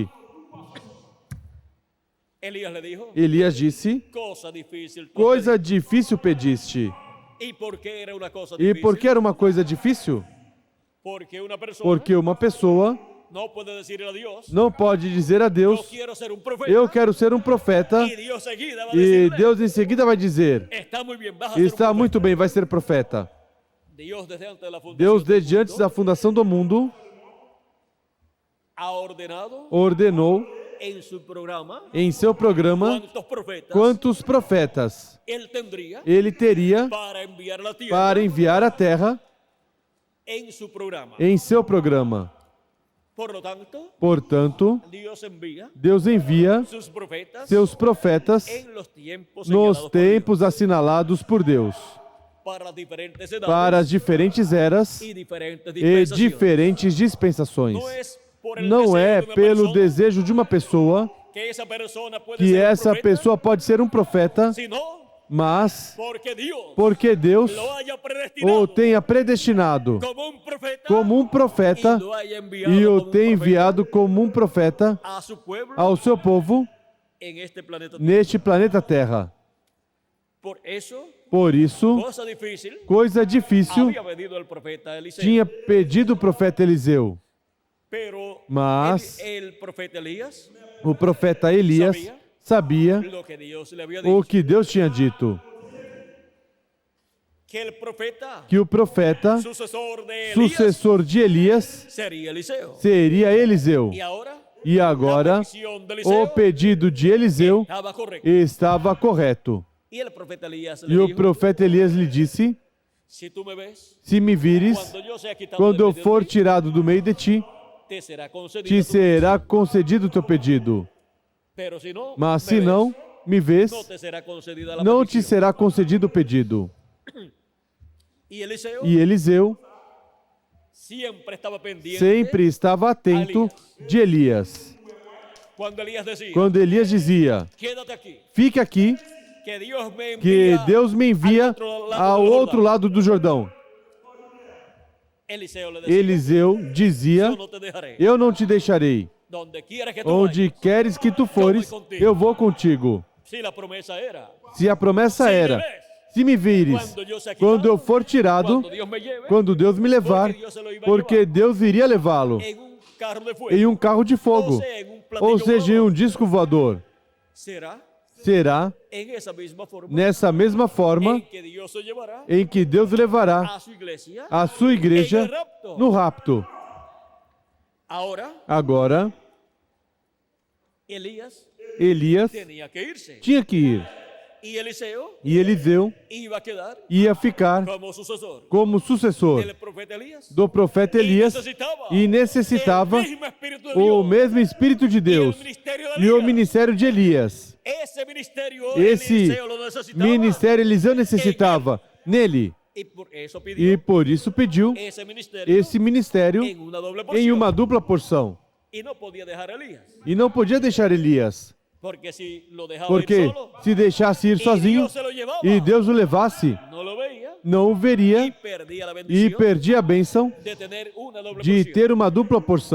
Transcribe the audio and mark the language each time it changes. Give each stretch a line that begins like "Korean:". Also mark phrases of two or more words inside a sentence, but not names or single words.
Portuguese: sobre mim do Espírito que está em ti.
Spanish: Elías le dijo,
Portuguese: Elias disse:
Spanish: cosa difícil.
Portuguese: coisa difícil pediste.
Spanish: ¿Y por qué era una cosa
Portuguese: E
Spanish: difícil?
Portuguese: por que era uma coisa difícil?
Spanish: Porque una persona
Portuguese: Porque uma pessoa
Spanish: no puede decirle a Dios,
Portuguese: não pode dizer a
Spanish: yo
Portuguese: Deus:
Spanish: quiero ser un profeta.
Portuguese: eu quero ser um profeta,
Spanish: Y Dios seguida va a
Portuguese: e
Spanish: decirle,
Portuguese: Deus em seguida vai dizer:
Spanish: está muy bien, vas a ser un
Portuguese: está
Spanish: profeta.
Portuguese: muito bem, vai ser profeta.
Spanish: Dios desde antes de la fundación
Portuguese: Deus,
Spanish: del
Portuguese: desde antes
Spanish: mundo,
Portuguese: da fundação do mundo,
Spanish: ha ordenado
Portuguese: ordenou
Spanish: en su programa
Portuguese: em seu programa
Spanish: cuántos profetas
Portuguese: quantos profetas
Spanish: él tendría
Portuguese: ele teria
Spanish: para enviar a la tierra
Portuguese: para enviar à terra
Spanish: en su programa.
Portuguese: em seu programa.
Spanish: Por lo tanto,
Portuguese: Portanto,
Spanish: Dios envía
Portuguese: Deus envia
Spanish: sus profetas
Portuguese: seus profetas
Spanish: en los tiempos
Portuguese: nos
Spanish: señalados por
Portuguese: tempos assinalados por Deus,
Spanish: Dios, para diferentes edades
Portuguese: para as diferentes eras
Spanish: y diferentes
Portuguese: e
Spanish: dispensaciones.
Portuguese: diferentes dispensações.
Spanish: No es por el
Portuguese: Não
Spanish: deseo
Portuguese: é
Spanish: de una
Portuguese: pelo
Spanish: persona
Portuguese: desejo de uma pessoa
Spanish: que esa persona puede
Portuguese: que
Spanish: ser un
Portuguese: essa
Spanish: profeta,
Portuguese: pessoa pode ser um profeta,
Spanish: sino
Portuguese: mas
Spanish: porque Dios
Portuguese: porque Deus
Spanish: lo haya predestinado
Portuguese: o tenha predestinado
Spanish: como un profeta
Portuguese: como um profeta
Spanish: y lo haya enviado
Portuguese: e o
Spanish: como un
Portuguese: tenha
Spanish: profeta
Portuguese: enviado como um profeta
Spanish: a su pueblo
Portuguese: ao seu povo
Spanish: en este planeta.
Portuguese: neste planeta Terra.
Spanish: Por eso,
Portuguese: Por isso,
Spanish: cosa difícil
Portuguese: coisa difícil
Spanish: había pedido el profeta Eliseo.
Portuguese: tinha pedido o profeta Eliseu,
Spanish: Pero
Portuguese: mas
Spanish: el profeta Elías
Portuguese: o profeta Elias sabia
Spanish: lo que Dios le había
Portuguese: o
Spanish: dicho.
Portuguese: que Deus tinha dito,
Spanish: Que el profeta,
Portuguese: que o profeta,
Spanish: sucesor de Elías,
Portuguese: sucessor de Elias,
Spanish: sería Eliseo.
Portuguese: seria Eliseu.
Spanish: Y ahora,
Portuguese: E agora,
Spanish: la petición de Eliseo
Portuguese: o pedido de Eliseu
Spanish: estaba correcto.
Portuguese: estava correto.
Spanish: Y el profeta Elías
Portuguese: E
Spanish: le
Portuguese: o
Spanish: dijo,
Portuguese: profeta Elias lhe disse:
Spanish: si tú me ves,
Portuguese: se me vires,
Spanish: cuando yo sea quitado
Portuguese: quando
Spanish: de
Portuguese: eu
Spanish: medio de
Portuguese: for
Spanish: ti,
Portuguese: tirado do meio de ti,
Spanish: te será concedido
Portuguese: te
Spanish: tu
Portuguese: será concedido o teu pedido.
Spanish: petición. Pero si no,
Portuguese: Mas
Spanish: me
Portuguese: se
Spanish: ves,
Portuguese: não me vês,
Spanish: no te será concedida la
Portuguese: não te
Spanish: petición.
Portuguese: será concedido o pedido.
Spanish: Y Eliseo
Portuguese: E Eliseu
Spanish: siempre estaba pendiente.
Portuguese: sempre estava atento de Elias.
Spanish: Cuando Elías decía,
Portuguese: Quando Elias dizia:
Spanish: quédate aquí,
Portuguese: fique aqui,
Spanish: que Dios me
Portuguese: que
Spanish: envía
Portuguese: Deus me envia ao outro lado do Jordão.
Spanish: Eliseo le decía,
Portuguese: Eliseu dizia:
Spanish: yo no te dejaré.
Portuguese: eu não te deixarei.
Spanish: Donde quiera que tú
Portuguese: Onde
Spanish: vayas.
Portuguese: queres que tu fores, eu vou contigo.
Spanish: Si la promesa era,
Portuguese: Se a promessa era: se me vires, quando eu for tirado,
Spanish: cuando Dios me lleve,
Portuguese: quando Deus me levar, porque Deus iria levá-lo
Spanish: en un carro de fuego,
Portuguese: em um carro de fogo, ou seja, em um disco voador.
Spanish: será
Portuguese: Será
Spanish: en esa misma forma
Portuguese: nessa mesma forma
Spanish: en que Dios se llevará
Portuguese: em que Deus levará
Spanish: a su iglesia.
Portuguese: a sua igreja no rapto.
Spanish: Ahora,
Portuguese: Agora,
Spanish: Elías
Portuguese: Elias
Spanish: tenía que irse
Portuguese: tinha que ir
Spanish: y Eliseo
Portuguese: e Eliseu
Spanish: iba a quedar
Portuguese: ia ficar
Spanish: como sucesor
Portuguese: como sucessor
Spanish: del profeta Elías
Portuguese: do profeta Elias e necessitava
Spanish: el mismo Espíritu de
Portuguese: o
Spanish: Dios
Portuguese: mesmo Espírito de
Spanish: y el
Portuguese: Deus
Spanish: ministerio de
Portuguese: e o
Spanish: Elías.
Portuguese: ministério de Elias.
Spanish: Ese ministerio
Portuguese: Esse
Spanish: Eliseo lo necesitaba
Portuguese: ministério Eliseu necessitava nele
Spanish: y por eso
Portuguese: e
Spanish: pidió
Portuguese: por isso pediu esse ministério esse ministério
Spanish: en una doble
Portuguese: em
Spanish: porción
Portuguese: uma dupla porção.
Spanish: y no podía dejar a Elías
Portuguese: E não podia deixar Elias,
Spanish: porque si lo dejaba
Portuguese: porque
Spanish: ir solo
Portuguese: se deixasse ir
Spanish: y
Portuguese: sozinho
Spanish: Dios se lo llevaba,
Portuguese: e Deus o levasse,
Spanish: no lo veía
Portuguese: não o
Spanish: y
Portuguese: veria
Spanish: perdía la
Portuguese: e
Spanish: bendición
Portuguese: perdia a bênção
Spanish: de tener una doble
Portuguese: de
Spanish: porción
Portuguese: ter uma dupla porção